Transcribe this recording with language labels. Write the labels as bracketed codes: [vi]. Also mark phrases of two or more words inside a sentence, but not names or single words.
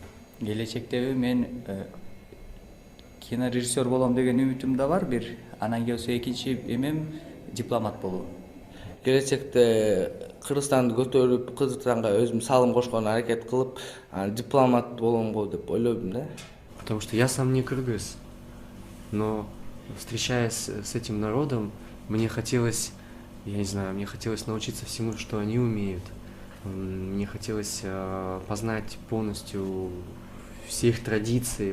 [ky] Келечектеби мен кинорежиссер болом деген үмүтүм да бар бир. Анан келсе экинчи эмем дипломат болуу. Келечекте Кыргызстанды көтөрүп, Кыргызстанга өзүм салым кошконго аракет кылып, дипломат болом го деп ойлойм да. [ru] Потому что я сам не кыргыз, но встречаясь с этим народом, мне хотелось, я не знаю, мне хотелось научиться всему, что они умеют. Мне хотелось познать полностью все их традиции.